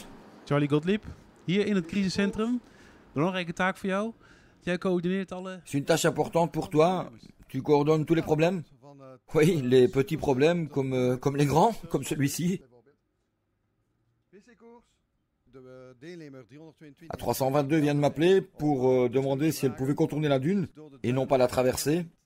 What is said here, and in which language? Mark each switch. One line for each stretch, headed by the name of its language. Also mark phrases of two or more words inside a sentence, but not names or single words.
Dutch: Charlie Gottlieb, hier in het crisiscentrum. Belangrijke taak voor jou. Jij coördineert alle...
French: C'est une tâche importante pour toi. Tu coordonnes tous les problèmes. Oui, les petits problèmes comme les grands, comme celui-ci. La 322 vient de m'appeler pour demander si elle pouvait contourner la dune et non pas la traverser.